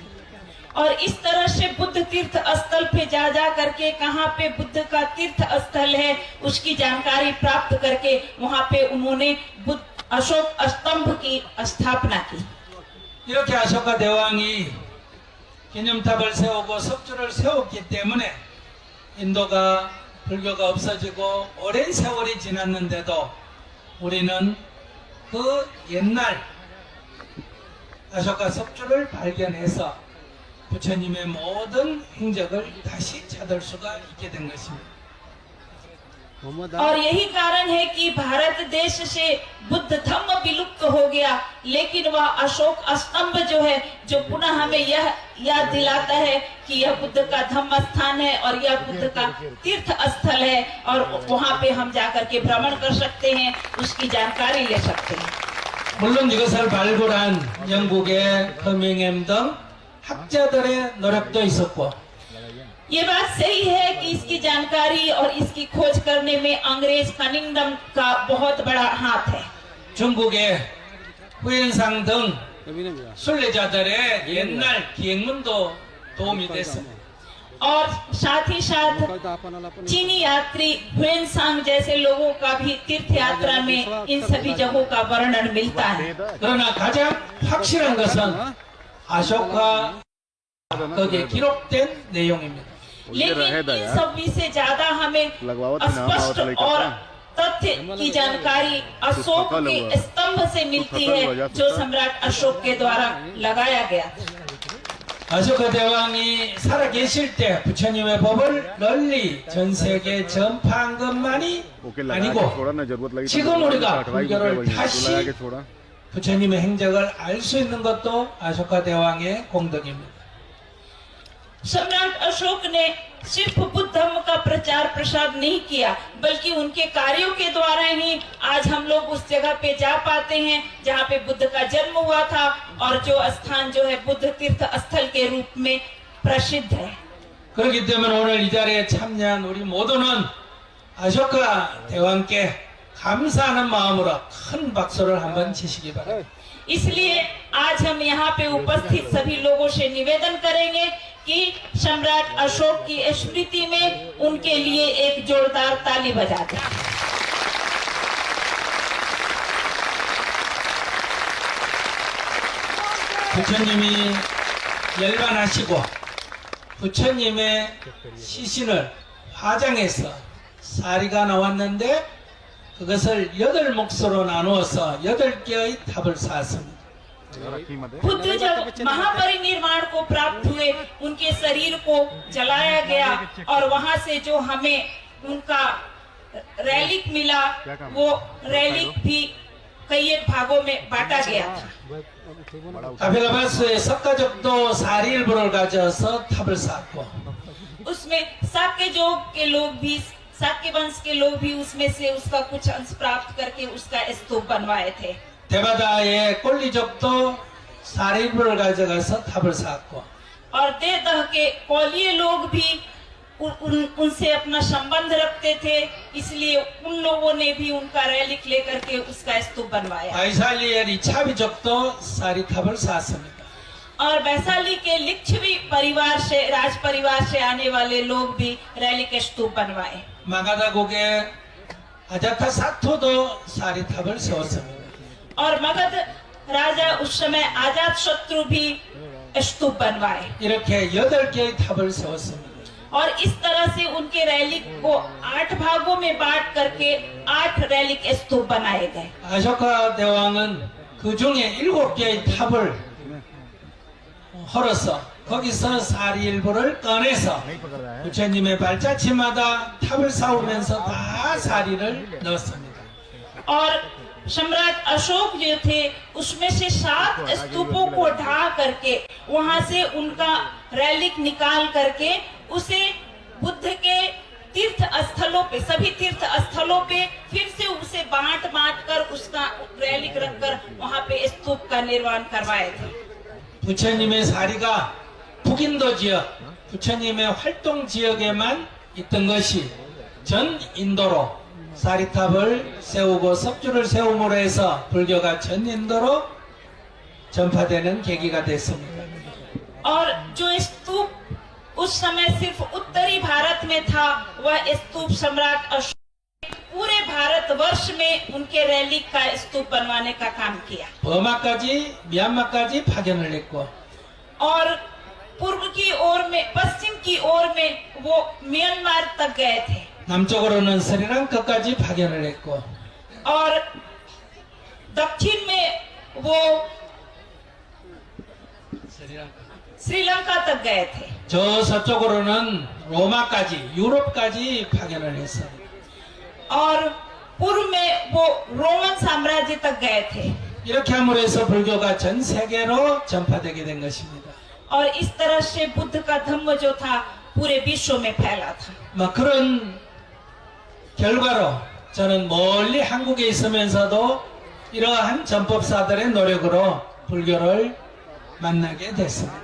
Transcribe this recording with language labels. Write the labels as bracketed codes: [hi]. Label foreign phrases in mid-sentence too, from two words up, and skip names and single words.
[hi] और इस तरह से बुद्ध तीर्थ स्थल पे जा करके कहाँ पे बुद्ध का तीर्थ स्थल है उसकी जानकारी प्राप्त करके वहाँ पे उन्होंने बुद्ध अशोक स्तंभ की स्थापना की। [ko] 이렇게 아쇼카 대왕이 기념탑을 세우고 석주를 세웠기 때문에 인도가 불교가 없어지고 오랜 세월이 지났는데도 우리는 그 옛날 아쇼카 석주를 발견해서 부처님의 모든 행적을 다시 찾을 수가 있게 된 것입니다. [hi] और यही कारण है कि भारत देश से बुद्ध धम्म विलुप्त हो गया, लेकिन वह अशोक स्तंभ जो है जो पुनः हमें यह याद दिलाता है कि यह बुद्ध का धम्म स्थान है और यह बुद्ध का तीर्थ स्थल है और वहाँ पे हम जाकर के भ्रमण कर सकते हैं, उसकी जानकारी ले सकते हैं। [ko] 물론 이것을 발굴한 영국의 커밍햄 등 학자들의 노력도 있었고 [hi] ये बात सही है कि इसकी जानकारी और इसकी खोज करने में अंग्रेज कनिंगडम का बहुत बड़ा हाथ है। [ko] 중국의 후엔상 등 순례자들의 옛날 기행문도 도움이 됐습니다. [hi] और साथ ही साथ चीनी यात्री हुएनसांग जैसे लोगों का भी तीर्थ यात्रा में इन सभी जगहों का वर्णन मिलता है। [ko] 그러나 가장 확실한 것은 아쇼카 거기에 기록된 내용입니다. [hi] लेकिन इन सभी से ज्यादा हमें स्पष्ट और तथ्य की जानकारी अशोक के स्तंभ से मिलती है जो सम्राट अशोक के द्वारा लगाया गया। [ko] 아쇼카 대왕이 살아 계실 때 부처님의 법을 널리 전 세계에 전파한 것만이 아니고 지금 우리가 불교를 다시 부처님의 행적을 알 수 있는 것도 아쇼카 대왕의 공덕입니다. [hi] सम्राट अशोक ने सिर्फ बुद्ध धर्म का प्रचार प्रसार नहीं किया बल्कि उनके कार्यों के द्वारा ही आज हम लोग उस जगह पे जा पाते हैं जहाँ पे बुद्ध का जन्म हुआ था और जो स्थान जो है बुद्ध तीर्थ स्थल के रूप में प्रसिद्ध है। [ko] 그렇기 때문에 오늘 이 자리에 참여한 우리 모두는 아쇼카 대왕께 감사하는 마음으로 큰 박수를 한번 치시기 바랍니다. [hi] इसलिए आज हम यहाँ पे उपस्थित सभी लोगों से निवेदन करेंगे कि सम्राट अशोक की स्मृति में उनके लिए एक जोरदार ताली बजा दें। [ko] 부처님이 열반하시고 부처님의 시신을 화장해서 사리가 나왔는데 그것을 8몫으로 나누어서 8개의 탑을 쌓았습니다. [hi] खुद जब महापरिनिर्वाण को प्राप्त हुए उनके शरीर को जलाया गया और वहां से जो हमें उनका रैलिक मिला वो रैलिक भी कई भागों में बांटा गया था। [ko] 아벨라바스의 석가족도 사리일보를 가져서 탑을 쌓고 [hi] उसमें साक्य जोग के लोग भी, साक्य वंश के लोग भी उसमें से उसका कुछ अंश प्राप्त करके उसका स्तूप बनवाए थे। [ko] 대바다의 꼴리족도 사리일보를 가져가서 탑을 쌓고 [hi] और देवदह के कौलिये लोग भी उनसे अपना संबंध रखते थे, इसलिए उन लोगों ने भी उनका रैलिक लेकर के उसका स्तूप बनवाया। [ko] 아이살리엘 이차비족도 사리탑을 쌓았습니다. [hi] और वैशाली के लिच्छवी परिवार से, राज परिवार से आने वाले लोग भी रैलिक स्तूप बनवाए। [ko] 마가다국의 아자타 사토도 사리탑을 세웠습니다. [hi] और मगध राजा उस समय आजाद शत्रु भी स्तूप बनवाए। [ko] 이렇게 8개의 탑을 세웠습니다. [hi] और इस तरह से उनके रैलिक को 8 भागों में बांट करके 8 रैलिक स्तूप बनाए गए। [ko] 아쇼카 대왕은 그 중에 7개의 탑을 헐어서 거기서 사리일보를 꺼내서 부처님의 발자취마다 탑을 쌓으면서 다 사리를 넣었습니다. [hi] और सम्राट अशोक जो थे उसमें से 7 स्तूपों को ढा करके वहां से उनका रैलिक निकाल करके उसे बुद्ध के तीर्थ स्थलों पे, सभी तीर्थ स्थलों पे फिर से उसे बांट कर उसका रैलिक रखकर वहां पे स्तूप का निर्माण करवाए थे। [ko] 부처님의 사리가 북인도 지역, 부처님의 활동 지역에만 있던 것이 전 인도로 사리탑을 세우고 석주를 세움으로 해서 불교가 전 인도로 전파되는 계기가 됐습니다. [hi] और जो स्तूप उस समय सिर्फ उत्तरी भारत में था, वह स्तूप सम्राट अशोक पूरे भारत वर्ष में उनके रैलिक का स्तूप बनवाने का काम किया। [ko] 버마까지 미얀마까지 파견을 했고 [hi] और पूर्व की ओर में, पश्चिम की ओर में वो म्यांमार तक गए थे। [ko] 남쪽으로는 스리랑카까지 파견을 했고 [hi] और दक्षिण में वो श्रीलंका तक गए थे। [ko] 저 서쪽으로는 로마까지 유럽까지 파견을 했어요. [hi] और पूर्व में वो रोमन साम्राज्य तक गए थे। [ko] 이렇게 함으로 해서 불교가 전 세계로 전파되게 된 것입니다. [hi] और इस तरह से बुद्ध का धम्म जो था पूरे विश्व में फैला था। [ko] 뭐 그런 결과로 저는 멀리 한국에 있으면서도 이러한 전법사들의 노력으로 불교를 만나게 됐습니다.